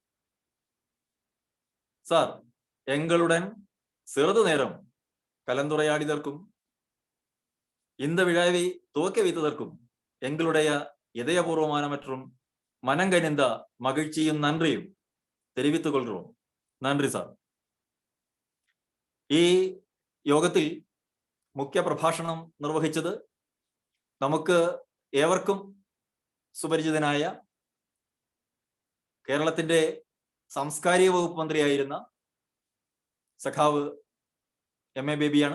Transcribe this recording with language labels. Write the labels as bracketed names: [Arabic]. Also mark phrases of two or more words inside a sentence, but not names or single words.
[Tamil] சார், எங்களுடன் சிறிது நேரம் கலந்துரையாடியதற்கும் இந்த விழாவை துவக்கி வைத்ததற்கும் எங்களுடைய இதயபூர்வமான மற்றும் மனங்கனிந்த மகிழ்ச்சியும் நன்றியும் தெரிவித்துக் கொள்கிறோம். [Malayalam] നന്ദി സാർ. ഈ യോഗത്തിൽ മുഖ്യ പ്രഭാഷണം നിർവഹിച്ചത് നമുക്ക് ഏവർക്കും സുപരിചിതനായ കേരളത്തിന്റെ സാംസ്കാരിക വകുപ്പ് മന്ത്രിയായിരുന്ന സഖാവ് MA ബേബിയാണ്.